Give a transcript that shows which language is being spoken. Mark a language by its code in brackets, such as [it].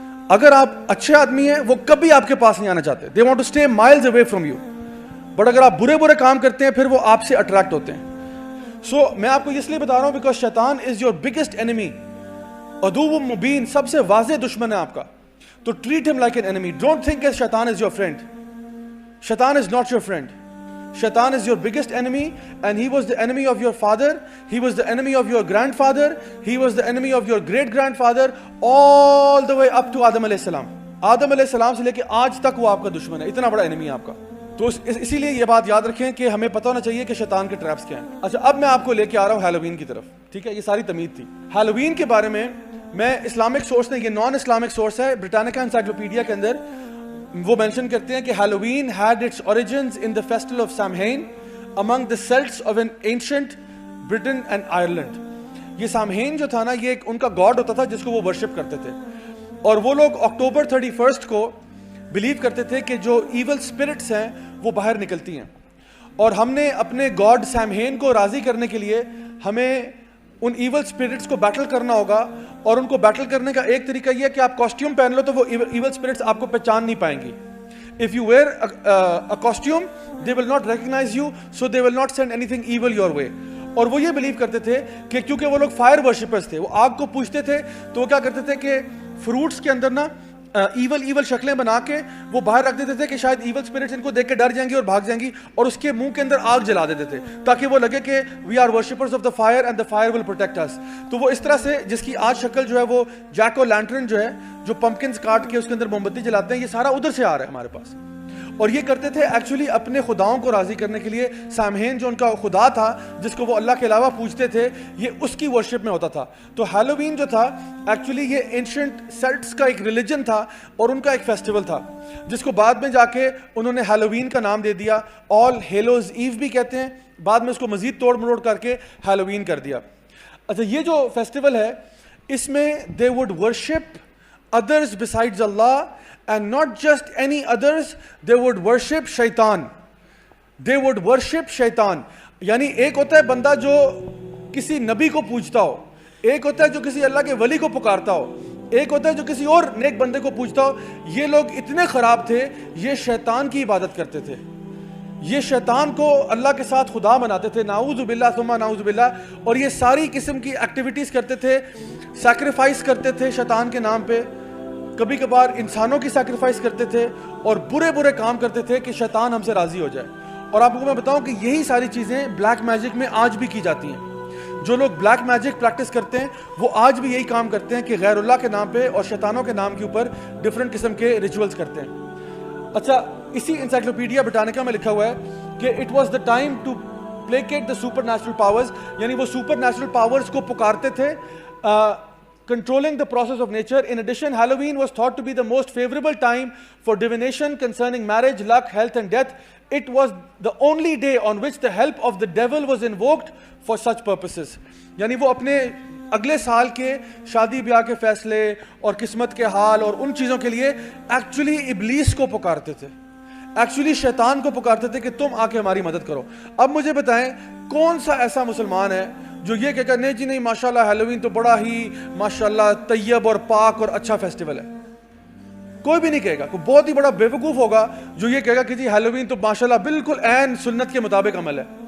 [ur] اگر آپ اچھے آدمی ہیں وہ کبھی آپ کے پاس نہیں آنا چاہتے, [en] they want to stay miles away from you. [ur] But اگر آپ برے برے کام کرتے ہیں پھر وہ آپ سے اٹریکٹ ہوتے ہیں. سو میں آپ کو اس لیے بتا رہا ہوں [en] because شیطان is your biggest enemy, [ur] عدو مبین, سب سے واضح دشمن ہے آپ کا. [en] تو treat him like an enemy. Don't think that Shaitan is your friend. Shaitan is not your friend. Shaitan is your biggest enemy, and he was the enemy of your father, he was the enemy of your grandfather, he was the enemy of your great grandfather, all the way up to Adam alayhi salam. [ur] آدم علیہ السلام سے لے کے آج تک وہ آپ کا دشمن ہے, اتنا بڑا انیمی ہے آپ کا. تو اسی لیے یہ بات یاد رکھیں کہ ہمیں پتہ ہونا چاہیے کہ شیطان کے ٹریپس کیا ہیں. اچھا, اب میں آپ کو لے کے آ رہا ہوں ہیلووین کی طرف, ٹھیک ہے. یہ ساری تمہید تھی. ہیلووین کے بارے میں اسلامک سورس نہیں, یہ نان اسلامک سورس ہے, برٹانیکا انسائکلوپیڈیا کے اندر وہ مینشن کرتے ہیں کہ Halloween [en] had its origins in the festival of Samhain among the Celts of an ancient Britain and Ireland. [ur] یہ سامہین جو تھا نا, یہ ان کا گاڈ ہوتا تھا جس کو وہ ورشپ کرتے تھے, اور وہ لوگ اکتوبر 31 کو بلیو کرتے تھے کہ جو ایول اسپرٹس ہیں وہ باہر نکلتی ہیں, اور ہم نے اپنے گاڈ سامہین کو راضی کرنے کے لیے ہمیں ان ایول اسپرٹس کو بیٹل کرنا ہوگا. اور ان کو بیٹل کرنے کا ایک طریقہ یہ ہے کہ آپ کاسٹیوم پہن لو تو وہ ایول اسپرٹس آپ کو پہچان نہیں پائیں گی. [en] If you wear a costume, they will not recognize you, so they will not send anything evil your way. [ur] اور وہ یہ بلیو کرتے تھے کہ کیونکہ وہ لوگ فائر ورشپرز تھے, وہ آگ کو پوجتے تھے, تو وہ کیا کرتے تھے کہ فروٹس کے اندر نا ایول شکلیں بنا کے وہ باہر رکھ دیتے تھے کہ شاید ایول اسپرٹس ان کو دیکھ کے ڈر جائیں گی اور بھاگ جائیں گی, اور اس کے منہ کے اندر آگ جلا دیتے تھے تاکہ وہ لگے کہ [en] We are worshippers of the fire and the fire will protect us. [ur] تو وہ اس طرح سے, جس کی آج شکل جو ہے وہ جیک او لینٹرن جو ہے, جو پمپکنز کاٹ کے اس کے اندر موم بتی جلاتے ہیں, یہ سارا ادھر سے آ رہا ہے ہمارے پاس. اور یہ کرتے تھے ایکچولی اپنے خداؤں کو راضی کرنے کے لیے. سامہین جو ان کا خدا تھا جس کو وہ اللہ کے علاوہ پوجتے تھے, یہ اس کی ورشپ میں ہوتا تھا. تو ہیلووین جو تھا ایکچولی یہ اینشنٹ سیلٹس کا ایک ریلیجن تھا اور ان کا ایک فیسٹیول تھا, جس کو بعد میں جا کے انہوں نے ہیلووین کا نام دے دیا. آل ہیلوز ایو بھی کہتے ہیں, بعد میں اس کو مزید توڑ مروڑ کر کے ہیلووین کر دیا. اچھا, یہ جو فیسٹیول ہے اس میں [en] they would worship others besides Allah, and not just any others, they would worship shaitan. They would worship shaitan. [ur] یعنی ایک ہوتا ہے بندہ جو کسی نبی کو پوجتا ہو, ایک ہوتا ہے جو کسی اللہ کے ولی کو پکارتا ہو, ایک ہوتا ہے جو کسی اور نیک بندے کو پوجتا ہو. یہ لوگ اتنے خراب تھے, یہ شیطان کی عبادت کرتے تھے, یہ شیطان کو اللہ کے ساتھ خدا بناتے تھے, نعوذ باللہ ثم نعوذ باللہ. اور یہ ساری قسم کی ایکٹیویٹیز کرتے تھے, سیکریفائس کرتے تھے شیطان کے نام پہ, کبھی کبھار انسانوں کی سیکریفائس کرتے تھے, اور برے کام کرتے تھے کہ شیطان ہم سے راضی ہو جائے. اور آپ کو میں بتاؤں کہ یہی ساری چیزیں بلیک میجک میں آج بھی کی جاتی ہیں. جو لوگ بلیک میجک پریکٹس کرتے ہیں وہ آج بھی یہی کام کرتے ہیں کہ غیر اللہ کے نام پہ اور شیطانوں کے نام کے اوپر ڈفرینٹ قسم کے ریچولز کرتے ہیں. اچھا, اسی انسائکلوپیڈیا برٹانیکا میں لکھا ہوا ہے کہ [en] it was the time to placate the supernatural powers, [ur] یعنی وہ سپر نیچرل پاورز کو پکارتے تھے, [en] controlling the process of nature. In addition, Halloween was thought to be the most favorable time for divination concerning marriage, luck, health and death. It was the only day on which the help of the devil was invoked for such purposes. [ur] یعنی وہ اپنے اگلے سال کے شادی بیاہ کے فیصلے اور قسمت کے حال اور ان چیزوں کے لیے ایکچولی ابلیس کو پکارتے تھے, ایکچولی شیطان کو پکارتے تھے کہ تم آ کے ہماری مدد کرو. اب مجھے بتائیں کون سا ایسا مسلمان ہے جو یہ کہے گا نہیں جی نہیں ماشاءاللہ ہیلووین تو بڑا ہی ماشاءاللہ طیب اور پاک اور اچھا فیسٹیول ہے؟ کوئی بھی نہیں کہے گا. کوئی بہت ہی بڑا بیوقوف ہوگا جو یہ کہے گا کہ جی ہیلووین تو ماشاءاللہ بالکل عین سنت کے مطابق عمل ہے.